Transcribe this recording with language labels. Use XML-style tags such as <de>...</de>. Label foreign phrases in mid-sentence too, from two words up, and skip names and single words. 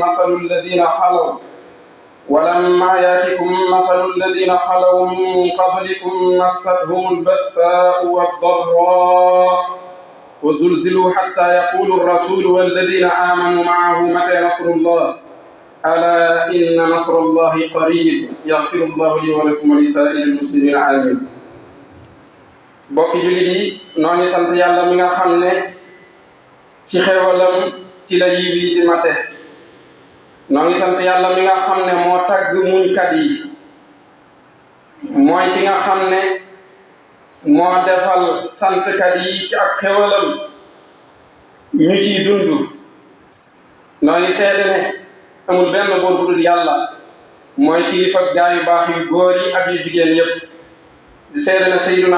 <ar>مثل الذين خلوا من قبلكم مستهم البأساء والضراء وزلزلوا حتى يقول الرسول والذين آمنوا معه متى نصر الله ألا إن نصر الله قريب يغفر الله لي ولكم ولسائر المسلمين آمين</ar> <wo>bokki jullit yi noo ngi sant yàlla mi nga xam ne ci xéwalam ci la yiw yi di mate noo ngi sant yàlla mi nga xam ne moo tagg muñkat yi mooy ki nga xam ne moo defal santkat yi ci ak xéwalam ñu ciy dund noo ngi seede ne amul benn buur bu dul yàlla mooy kilifa gaa yu baax yu góor yi ak yu jigéen yépp di seede ne sayyiduna</wo>